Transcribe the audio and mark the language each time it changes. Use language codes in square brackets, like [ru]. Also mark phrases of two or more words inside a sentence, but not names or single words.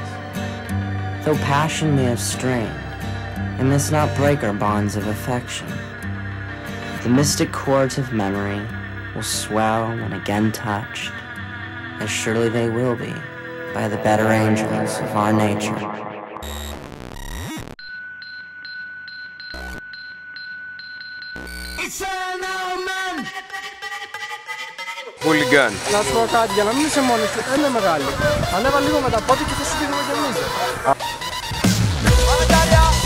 [en] Though passion may have strained, it must not break our bonds of affection. The mystic chords of memory will swell when again touched, as surely they will be by the better angels of our nature. [el] Χούλιγκαν. Να σου πω κάτι, για να μην είσαι μόνος σου, είναι μεγάλη. Ανέβα λίγο με τα πόδια και θα σου δίνουμε κι εμείς. Πάμε Τάλια!